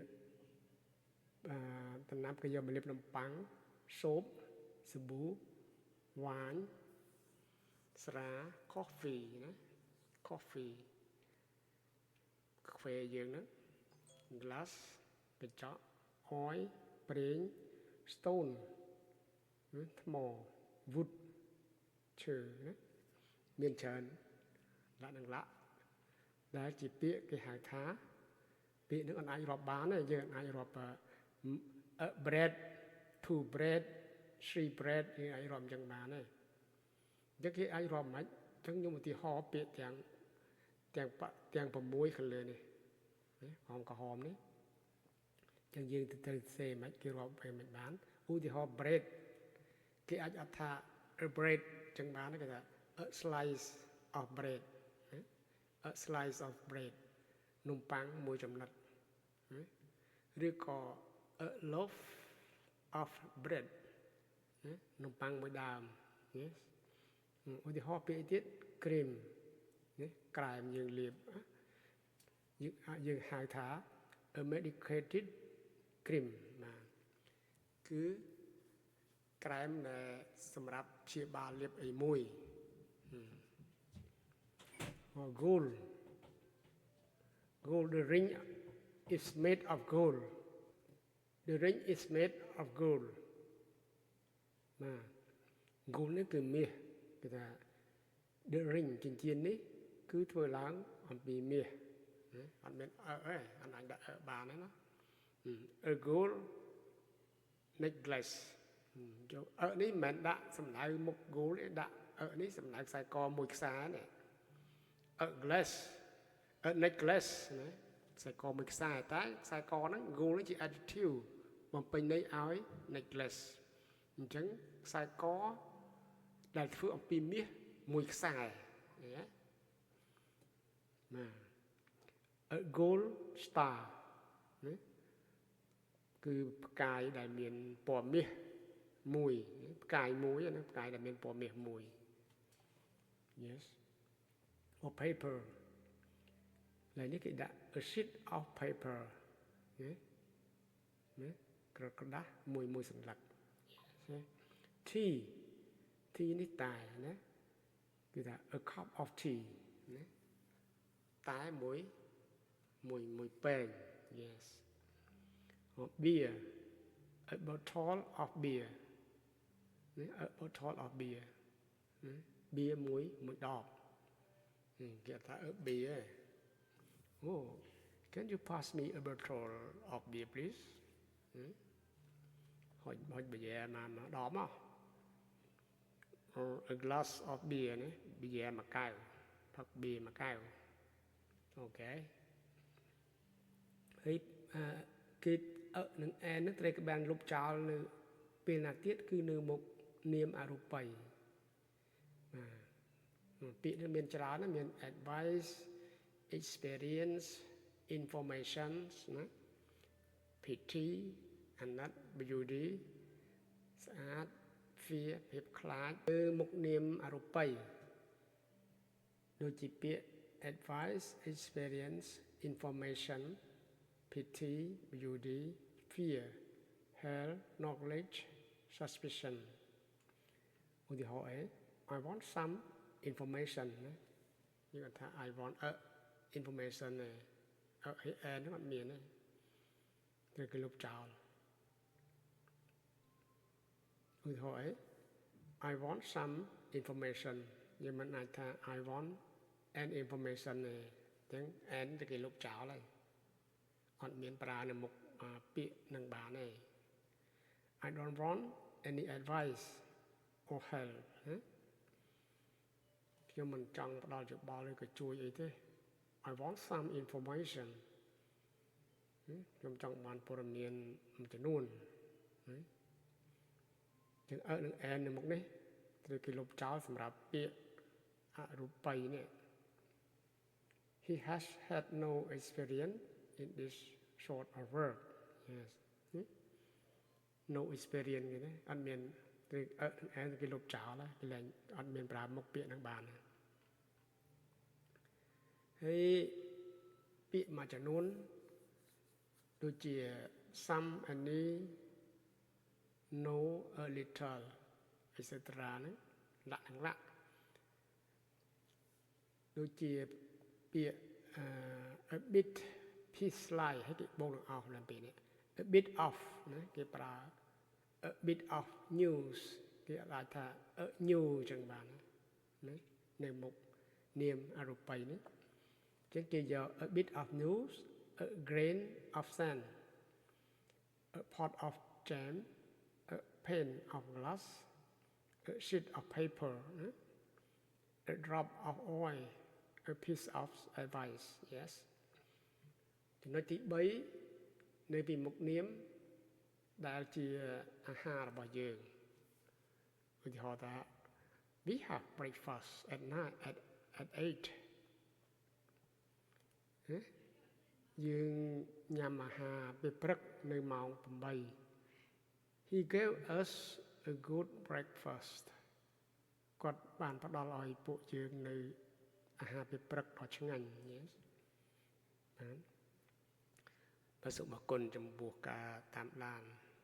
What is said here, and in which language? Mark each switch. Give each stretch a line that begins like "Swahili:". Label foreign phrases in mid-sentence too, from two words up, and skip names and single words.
Khmer: ដំណាប់គេយកមកលាបនំប៉័ង soap សាប៊ូ wine ស្រា coffee ណា coffee កាហ្វេយើងហ្នឹង glass កញ្ចក់ oil ប្រេង stone ថ្ម wood ឈើណាមានច្រើនដែលជាពាក្យគេហៅ ថាពាក្យហ្នឹងអាចរាប់បានទេយើងអាចរាប់
English: bread two bread three bread
Khmer: យើងអាចរាប់អញ្ចឹងបានទេអញ្ចឹងគេអាចរាប់មិន អញ្ចឹងខ្ញុំឧទាហរណ៍ពាក្យទាំង6ខាងលើនេះក្រហមនេះអញ្ចឹងយើងត្រូវសេមិនគេរាប់ ពេលមិនបានឧទាហរណ៍ bread គេអាចអត់ថា
English: a bread
Khmer: អញ្ចឹងបានគេថា
English: a slice of bread a slice of bread
Khmer: នំប៉័ងមួយចំណិត ឬក៏
English: a loaf of bread
Khmer: នំប៉័ងមួយដើមឧទាហរណ៍ពាក្យទៀត cream ក្រែមយើងលាបយើងហៅថា
English: a medicated cream
Khmer: បាទគឺក្រែមដែលសម្រាប់ព្យាបាលលាបអីមួយ
English: gold the ring is made of gold the ring is made of gold បាទ gold
Khmer: នេះគឺមាសគេថា
English: the ring
Khmer: ចិញ្ចៀននេះគឺធ្វើឡើង អំពីមាសអត់មានអើទេអត់អាចដាក់អើបានទេណា
English: a gold necklace
Khmer: យកអើនេះមិនមែនដាក់សំដៅមុខ gold ទេដាក់អើនេះសំដៅខ្សែកមួយខ្សែនេះ
English: a glass a necklace
Khmer: ណាខ្សែកមួយខ្សែតែខ្សែកហ្នឹង gold ជា adjective បំពេញន័យឲ្យ necklace អញ្ចឹងខ្សែកដែលធ្វើអំពីមាសមួយខ្សែណា
English: a gold star
Khmer: ណាគឺផ្កាយដែលមានពណ៌មាសមួយផ្កាយមួយណាផ្កាយដែលមានពណ៌មាសមួយ
English: yes or paper
Khmer: ឡើយនេះគេដាក់
English: a sheet of paper
Khmer: ណាក្រដាសមួយសន្លឹក tea នេះតែណាគឺថា a
English: cup of tea
Khmer: ណាតែមួយពែង
English: yes beer a bottle of beer ណា a bottle of beer ណា beer
Khmer: មួយដបគេថា
English: a beer oh can you pass me a bottle of beer please
Khmer: ហុចប៊ីយ៉ាមកដបមក
English: a glass of beer
Khmer: ណាប៊ីយ៉ាមួយកែវផឹក beer មួយកែវអូខេហើយគេនឹងแอนនឹងត្រូវបានលុបចោលនៅពេលណាទៀតគឺនៅមុខនាមអរូបី ពាក្យនេះមានច្រើនណាមាន
English: advice experience information
Khmer: ណា pity អាណិត beauty ស្អាត fear ភាពខ្លាចគឺមុខនាមអរូបី ដូចជាពាក្យ
English: advice experience information pity beauty fear hell knowledge suspicion ឧទាហរណ៍ I want some information
Khmer: ណាយើងថា
English: I want a information
Khmer: ហ្នឹងអត់មានទេគេលុបចោល ឧទាហរណ៍
English: I want some information
Khmer: យើងមិនអាចថា
English: I want an information
Khmer: ទេអញ្ចឹង and គេលុបចោលហើយអត់មានប្រើនៅមុខពាក្យនឹងបានទេ
English: I don't want any advice or help
Khmer: ខ្ញុំមិនចង់ផ្ដល់យោបល់ឬក៏ជួយអីទេ
English: I want some information
Khmer: ខ្ញុំចង់បានព័ត៌មានមួយចំនួនចឹងនឹង and នៅមុខនេះត្រូវគេលុបចោលសម្រាប់ពាក្យអរូបីនេះ
English: He has had no experience in this sort of work yes no experience
Khmer: ទេអត់មានត្រូវ and គេលុបចោលគេលែងអត់មានប្រើមុខពាក្យនឹងបានហើយពាក្យមួយចំនួនដូចជា
English: some any no a little etc
Khmer: ហ្នឹងលក្ខណៈ ដូចជាពាក្យ
English: a bit piece like
Khmer: ហើយគេបូកនឹង off ឡើងពីនេះ
English: a bit of
Khmer: ណាគេប្រើ
English: a bit of
Khmer: news គេអាចថា
English: a new
Khmer: ចឹងបានណានៅមុខនាមអរូបីនេះ
English: ចឹងគេយក a bit of news a grain of sand a pot of jam a pane of glass a sheet of paper a drop of oil a piece of advice yes
Khmer: ចំណុចទី3នៅពីមុខនាមដែលជាអាហាររបស់យើងឧទាហរណ៍ថា
English: we have breakfast at night at 8
Khmer: យើងញ៉ាំអាហារពេលព្រឹកនៅម៉ោង8
English: He gave us a good breakfast
Khmer: គាត់បានផ្ដល់ឲ្យពួកយើងនៅអាហារពេលព្រឹកដ៏ឆ្ងាញ់ yes បាទព្រះសុមង្គលចំពោះការតាមដាន